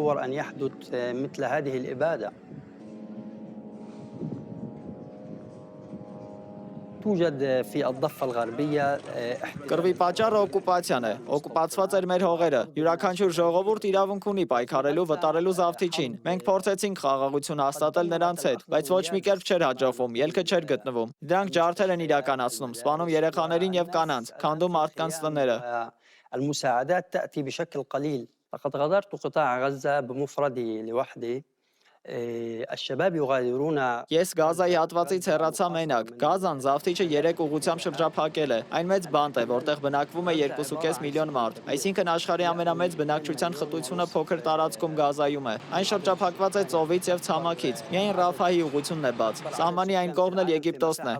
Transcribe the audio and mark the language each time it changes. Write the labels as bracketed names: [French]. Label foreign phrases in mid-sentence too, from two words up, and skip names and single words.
[Armenian] Կռվի պատճառը օկուպացիան է, օկուպացված էր մեր հողերը, յուրաքանչյուր ժողովուրդ իրավունք ունի պայքարելու վտարելու Զավթիչին։ Մենք փորձեցինք խաղաղություն հաստատել նրանց հետ, բայց ոչ մի կերպ չէր հաջողվում, ելքը չէր գտնվում։ Դրանք ջարդեր են իրականացնում, սպանում երեխաներին եւ կանանց, քանդում մարդկանց տները։ [Arabic] لقد غادرت قطاع غزة بمفردي لوحدي الشباب يغادرون [Armenian] Ես Գազայի հատվածից հեռացա մենակ։ Գազան Զավթիչը 3 ուղղությամբ շրջափակել է։ Այն մեծ բանտ է, որտեղ բնակվում է 2.5 միլիոն մարդ։ Այսինքն աշխարհի ամենամեծ բնակչության խտությունը փոքր տարածքում Գազայում է։ Այն շրջափակված է ծովից եւ ցամաքից։ Միայն Ռաֆահի ուղղությունն է բաց։ Սահմանի այն կողմն էլ Եգիպտոսն է,